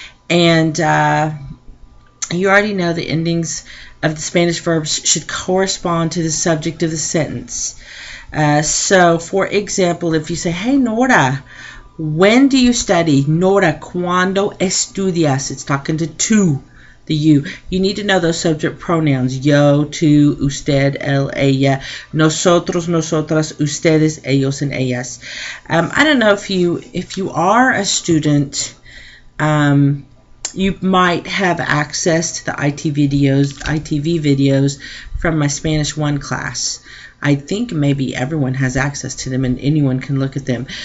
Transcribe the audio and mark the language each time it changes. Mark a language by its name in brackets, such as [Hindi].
[English] And you already know the endings of the Spanish verbs should correspond to the subject of the sentence. So, for example, if you say, hey, Nora, when do you study? Nora, [Spanish] ¿cuándo estudias? [English] It's talking to the you. You need to know those subject pronouns. [Spanish] Yo, tú, usted, él, ella, nosotros, nosotras, ustedes, ellos, and ellas. [English] I don't know if you are a student, you might have access to the ITV videos from my Spanish 1 class. I think maybe everyone has access to them and anyone can look at them.